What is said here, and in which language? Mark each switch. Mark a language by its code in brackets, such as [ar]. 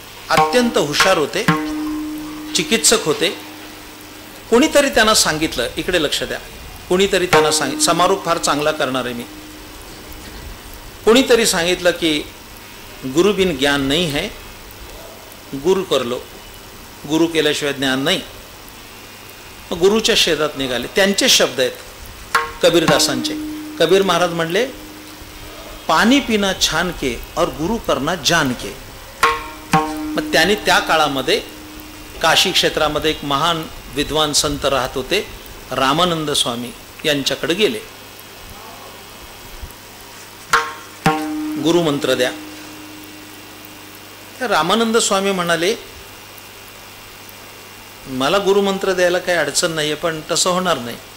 [mr] अत्यंत हुशार होते, चिकित्सक होते. कोणीतरी त्यांना सांगितलं, इकडे लक्ष द्या, कोणीतरी त्यांना समारोप फार चांगला करणार आहे मी. कोणीतरी सांगितलं की [hi] गुरु बिन ज्ञान नहीं है, गुरु कर लो, [mr] गुरु केल्याशिवाय ज्ञान नाही. मग गुरुच्या शेतात निघाले. त्यांचे शब्द आहेत कबीरदासांचे. कबीर महाराज म्हणले, [hi] पाणी पिना छान के और गुरु करना जान के. [mr] मग त्यांनी त्या काळामध्ये काशी क्षेत्रामध्ये एक महान विद्वान संत राहत होते, रामानंद स्वामी यांच्याकडे गेले. गुरुमंत्र द्या. रामानंद स्वामी म्हणाले, मला गुरुमंत्र द्यायला काही अडचण नाही आहे, पण तसं होणार नाही.